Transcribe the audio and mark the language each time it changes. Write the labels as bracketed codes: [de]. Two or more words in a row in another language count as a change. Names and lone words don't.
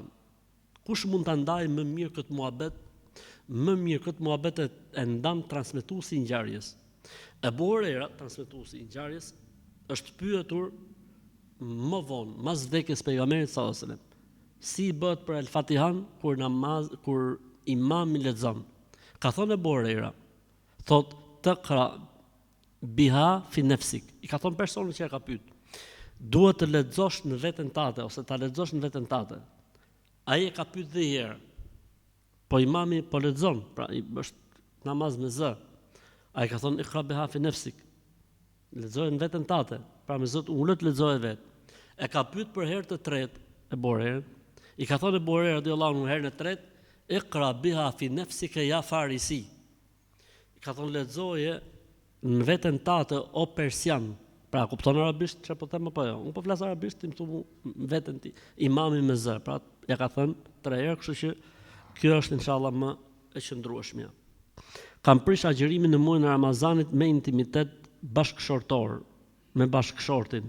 [sq] Kush mund ta ndajë më mirë këtë muhabet? Më mirë këtë muhabet e ndan transmetuesi i ngjarjes. Abu Huraira, transmetuesi i ngjarjes, është pyetur më vonë, mas vdekjes pejgamberit [ar] صلى الله عليه وسلم, [sq] si bëhet për El-Fatihan kur imami lexon. Ka thënë Abu Huraira, thotë [ar] تقرأ بها في نفسك. [sq] I ka thënë personin që e ka pyet, duhet të lexosh në veten tate ose ta lexosh në veten tate. Ai e ka pyet dhe herë. Po imami po lexon, pra është namaz me zë. Ai ka thonë [ar] اقرأ بها في نفسك. [sq] Lexoje në veten tate, pra me zot ulët lexoje vet. E ka pyet për herë të tretë e Borer. I ka thonë Borer [ar] رضي الله عنه [sq] herën e tretë, [ar] اقرأ بها في نفسك يا فارسي. [sq] I ka thonë lexoje në veten tate o persian. Pra, kupton arabisht çfarë po them apo jo? Unë po flas arabisht, ti më thua veten ti, imami me zë. Pra, ja ka thënë 3 herë, kështu që kjo është inshallah më e qëndrueshmja. Kam prish agjërimin në muajin e Ramazanit me intimitet bashkëshortor, me bashkëshortin.